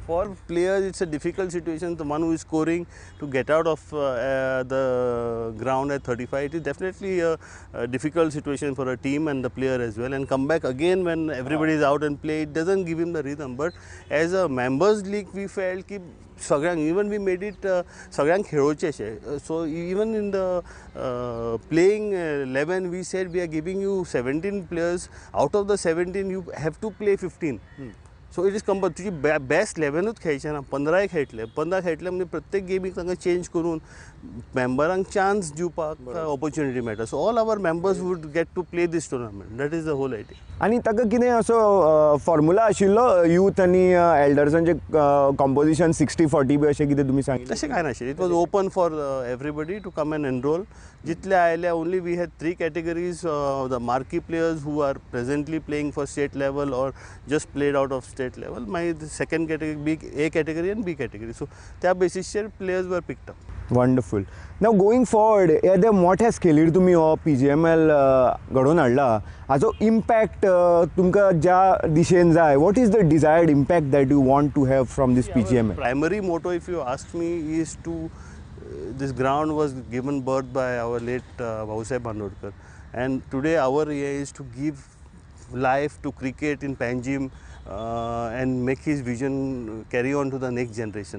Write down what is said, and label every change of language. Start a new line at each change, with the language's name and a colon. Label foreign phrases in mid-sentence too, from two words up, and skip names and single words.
English: for players it's a difficult situation. The one who is scoring to get out of the ground at 35, it is definitely a difficult situation for a team and the player as well, and come back again when everybody is out and play, it doesn't give him the rhythm. But as a members league we felt ki even we made it
Konkani: सगळ्यांक खेळोचे शे.
English: So even in the playing 11 we said we are giving you 17 players, out of the 17 you have to play 15. so it is compul
Konkani: तुझी बेस्ट 11च खेळचे ना 15 खेळटले 15 खेळटले म्हणजे प्रत्येक गेमीक तांकां चेंज करून मेंबरांक चान्स दिवपाक ऑपॉर्च्युनिटी मेळटा.
English: so all our members would get to play this tournament. that is the whole idea.
Konkani: आनी ताका कितें असो फॉर्मुला आशिल्लो यूथ आनी एल्डर्सांचे कॉम्पोजिशन 60-40 बी अशें कितें तुमी सांगिल्लें? तशें कांय नाशिल्लें.
English: it was open for everybody to come and enroll.
Konkani: जितले आयले
English: only we had 3 categories. the marquee players who are presently playing for state level or just played out of state level.
Konkani: मागीर
English: second category A category
Konkani: आनी
English: B category.
Konkani: सो त्या बेसिसचेर
English: players were picked up. Wonderful. Now going forward
Konkani: येद्या मोठ्या स्केलीर तुमी हो PGML घडोवन हाडला, हाचो इम्पॅक्ट तुमकां ज्या दिशेन जाय,
English: what is the desired impact that you want to have from this PGML? Primary motto, if you ask me, is to this ground was given birth by our late Bhausaheb Bandodkar, and today our aim is to give life to cricket in Panjim and make his vision carry on to the next generation.